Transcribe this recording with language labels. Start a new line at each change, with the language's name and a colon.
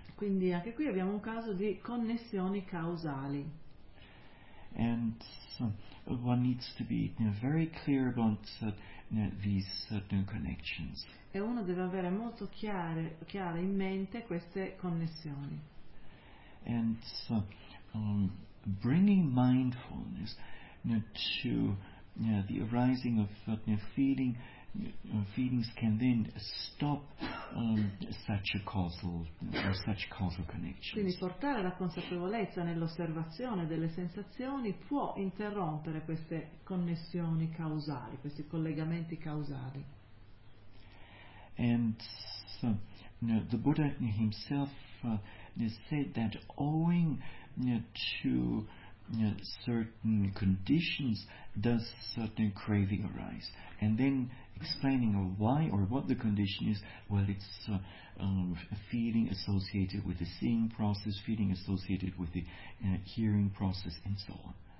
Italian: Quindi anche qui abbiamo un caso di connessioni causali.
English: And one needs to be very clear about these certain connections.
Italian: E uno deve avere molto chiare in mente queste connessioni.
English: And bringing mindfulness to the arising of feelings can then stop such causal connections.
Italian: Quindi portare la consapevolezza nell'osservazione delle sensazioni può interrompere queste connessioni causali, questi collegamenti causali.
English: And so, the Buddha himself said that owing to certain conditions does certain craving arise, and then explaining why or what the condition is, well, it's a feeling associated with the seeing process, feeling associated with the hearing process, and so on.